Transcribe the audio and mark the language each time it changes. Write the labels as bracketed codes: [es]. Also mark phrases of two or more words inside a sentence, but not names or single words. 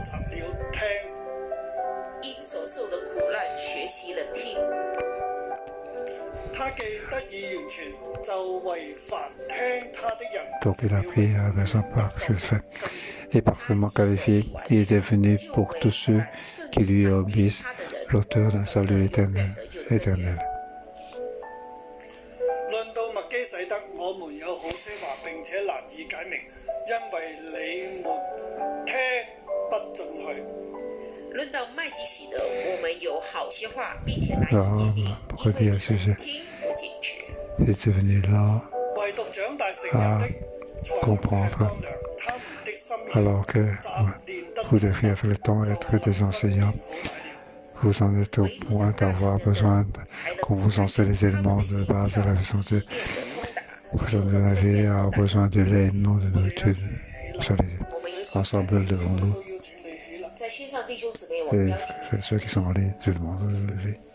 [fr] Donc il a appris l'obéissance par ce fait. Et parfaitement qualifié, il est devenu pour tous ceux qui lui obéissent l'auteur d'un salut éternel. [zh] 論到麥基洗德，我們有好些話並且難以解明，因為你們聽不進去。論到麥基洗德，我們有好些話並且難以解明，因為你們聽不進去。唯獨長大成人的，才能吃乾糧，他們的心意 [fr] vous devez avec le temps être des enseignants. Vous en êtes au point d'avoir besoin qu'on vous enseigne les éléments de base de la vie de Dieu. Vous en avez besoin de lait, non de nourriture. Soyez ensemble devant nous. Et ceux qui sont en ligne, je demande de le lever.